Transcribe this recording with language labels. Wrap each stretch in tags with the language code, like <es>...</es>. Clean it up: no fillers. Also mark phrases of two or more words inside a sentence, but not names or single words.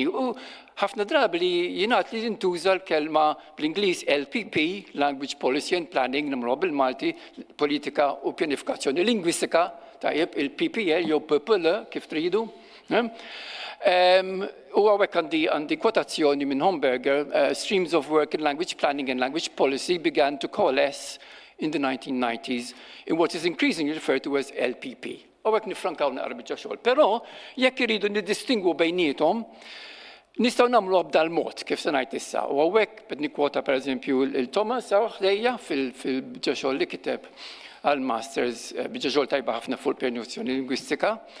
<mt>U ħafna drabi li jingħad li jintuża l-kelma bl-Ingliż LPP,</mt> <en>Language Policy and Planning,</en> <mt>nimru bil-Malti, politika u pjanifikazzjoni lingwistika, tajjeb il-PPL jew PPL kif tridu. U għawek għandi kwotazzjoni minn Homberger,</mt> <en>streams of work in language planning and language policy began to coalesce in the 1990s in what is increasingly referred to as LPP.</en> <mt>Għawek nifrankaw naqra biċċa xogħol. Però jekk iridu niddistingwu bejniethom, nistgħu nagħmlu b'dal mod kif se ngħid issa. U għawek qed nikkwota pereżempju il-Thomas ħdejja fil-biċċa xogħol li kiteb għall-masters biċċa xogħol tajba ħafna fuq il-pjanifikazzjoni lingwistika.</mt>